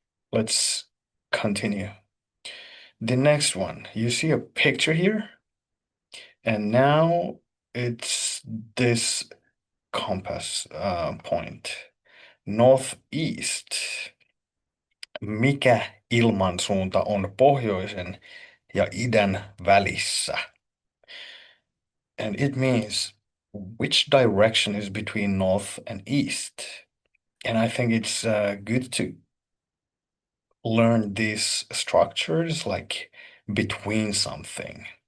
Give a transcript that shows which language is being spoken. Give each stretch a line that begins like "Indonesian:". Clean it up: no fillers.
English: Let's continue. The next one, you see a picture here, and now it's this compass point, northeast.
Finnish: Mikä ilmansuunta on pohjoisen ja idän välissä?
English: And it means which direction is between north and east. And I think it's good to learn these structures like between something.